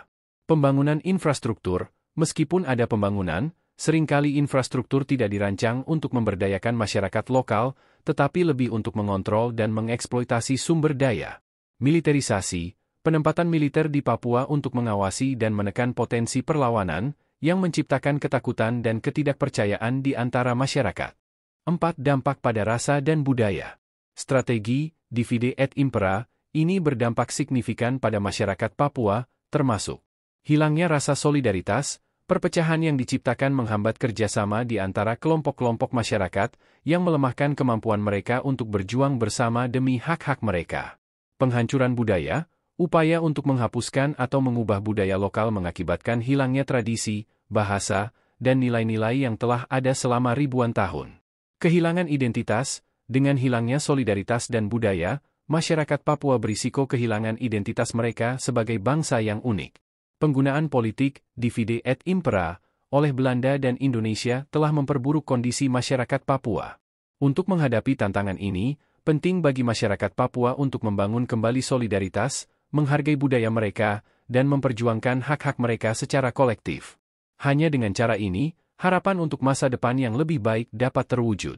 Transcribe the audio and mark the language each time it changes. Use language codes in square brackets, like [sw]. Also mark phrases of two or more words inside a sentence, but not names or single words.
[id] Pembangunan infrastruktur, meskipun ada pembangunan, seringkali infrastruktur tidak dirancang untuk memberdayakan masyarakat lokal, tetapi lebih untuk mengontrol dan mengeksploitasi sumber daya. Militerisasi, penempatan militer di Papua untuk mengawasi dan menekan potensi perlawanan, yang menciptakan ketakutan dan ketidakpercayaan di antara masyarakat. 4. Dampak pada rasa dan budaya. Strategi [la] divide et impera [id] ini berdampak signifikan pada masyarakat Papua, termasuk hilangnya rasa solidaritas. Perpecahan yang diciptakan menghambat kerjasama di antara kelompok-kelompok masyarakat yang melemahkan kemampuan mereka untuk berjuang bersama demi hak-hak mereka. Penghancuran budaya, upaya untuk menghapuskan atau mengubah budaya lokal mengakibatkan hilangnya tradisi, bahasa, dan nilai-nilai yang telah ada selama ribuan tahun. Kehilangan identitas. Dengan hilangnya solidaritas dan budaya, masyarakat Papua berisiko kehilangan identitas mereka sebagai bangsa yang unik. Penggunaan politik [la] divide et impera [id] oleh Belanda dan Indonesia telah memperburuk kondisi masyarakat Papua. Untuk menghadapi tantangan ini, penting bagi masyarakat Papua untuk membangun kembali solidaritas, menghargai budaya mereka, dan memperjuangkan hak-hak mereka secara kolektif. Hanya dengan cara ini, harapan untuk masa depan yang lebih baik dapat terwujud.